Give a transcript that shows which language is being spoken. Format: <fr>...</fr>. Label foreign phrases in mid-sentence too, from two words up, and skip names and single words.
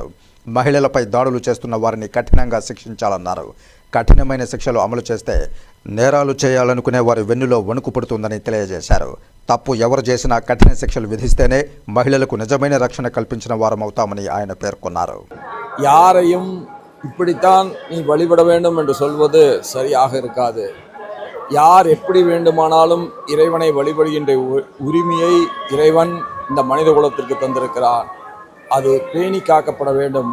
<te>మహిళలపై దాడులు చేస్తున్న వారిని కఠినంగా శిక్షించాలన్నారు. కఠినమైన శిక్షలు అమలు చేస్తే నేరాలు చేయాలనుకునే వారి వెన్నులో వణుకు పుడుతుందని తెలియజేశారు. తప్పు ఎవరు చేసినా కఠిన శిక్షలు విధిస్తేనే మహిళలకు నిజమైన రక్షణ కల్పించిన వారమవుతామని ఆయన పేర్కొన్నారు.</te> <ta>யாரையும் இப்படித்தான் நீ வழிபட வேண்டும் என்று சொல்வது சரியாக இருக்காது. யார் எப்படி வேண்டுமானாலும் இறைவனை வழிபடுகின்ற உரிமையை இறைவன் இந்த மனித குலத்திற்கு தந்திருக்கிறார். அது பேணி காக்கப்பட வேண்டும்.</ta>